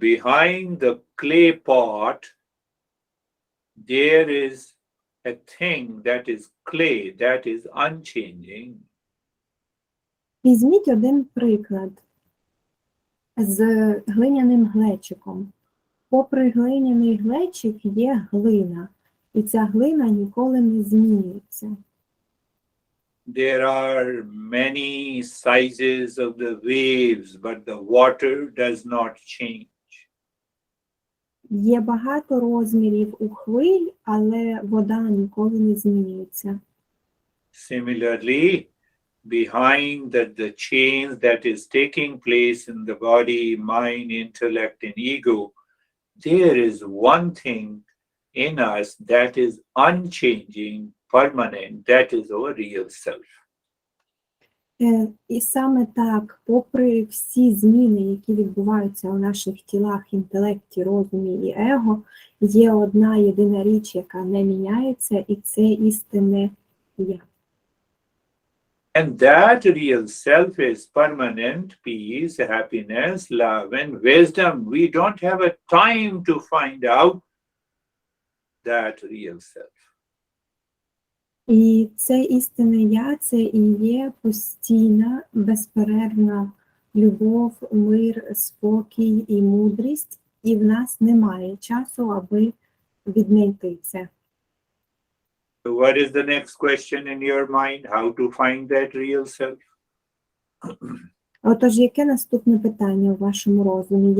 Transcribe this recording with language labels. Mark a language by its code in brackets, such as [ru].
[en] Behind the clay pot, there is a thing that is clay, that is unchanging. [uk] Візьміть один приклад з глиняним глечиком. Попри глиняний глечик є глина, і ця глина ніколи не змінюється. [en] There are many sizes of the waves, but the water does not change. [uk] Є багато розмірів у хвиль, але вода ніколи не змінюється. [en] Similarly, behind the change that is taking place in the body, mind, intellect, and ego, there is one thing in us that is unchanging, permanent, that is our real self. [uk] І саме так, попри всі зміни, які відбуваються у наших тілах, інтелекті, розумі і его, є одна єдина річ, яка не міняється, і це істинне я. [en] And that real self is permanent, peace, happiness, love, and wisdom. We don't have a time to find out that real self. [uk] І це істинне я, це і є постійна, безперервна любов, мир, спокій і мудрість, і в нас немає часу, аби віднайти це. [en] So what is the next question in your mind? How to find that real self? [uk] Отож, яке наступне питання у вашому розумі?